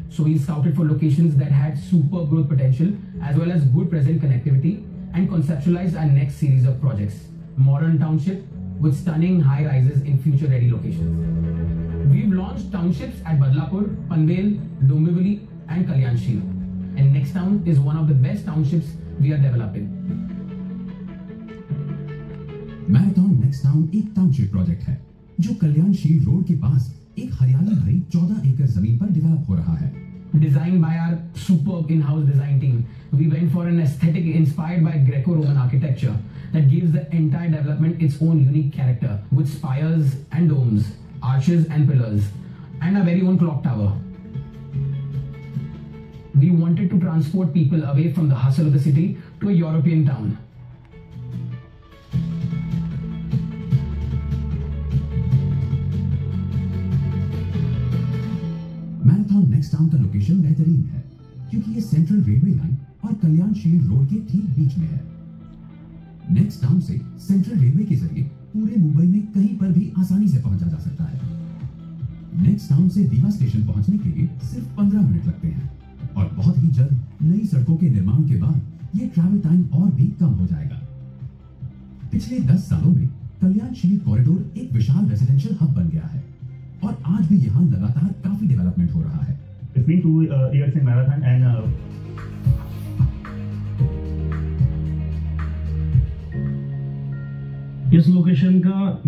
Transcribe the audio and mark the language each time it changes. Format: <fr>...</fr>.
<en>So we scouted for locations that had superb growth potential as well as good present connectivity and conceptualized our next series of projects. Modern township with stunning high-rises in future-ready locations. We've launched townships at Badlapur, Panvel, Dombivli and Kalyanshil. And Next Town is one of the best townships we are developing.</en> <hi>Marathon next town एक township project है जो Kalyanshil road के पास एक हरियाली भरी 14 एकड़ जमीन पर डेवलप हो रहा है.</hi> <en>Designed by our superb in-house design team, we went for an aesthetic inspired by Greco-Roman architecture that gives the entire development its own unique character with spires and domes, arches and pillars, and our very own clock tower. We wanted to transport people away from the hustle of the city to a European town.</en> <hi>Marathon next town का location बेहतरीन है क्योंकि ये central railway line और Kalyanshil road के ठीक बीच में है. नेक्स्ट टाउन से सेंट्रल रेलवे के जरिए पूरे मुंबई में कहीं पर भी आसानी से पहुंचा जा सकता है. नेक्स्ट टाउन से दीवा स्टेशन पहुंचने के लिए सिर्फ 15 मिनट लगते हैं और बहुत ही जल्द नई सड़कों के निर्माण के बाद ये ट्रैवल टाइम और भी कम हो जाएगा. पिछले 10 सालों में कल्याणशील कॉरिडोर एक विशाल रेजिडेंशियल हब बन गया है और आज भी यहाँ लगातार काफी डेवलपमेंट हो रहा है.</hi> <en>It's been 2 years in Marathon and</en> <hi>इस लोकेशन का</hi>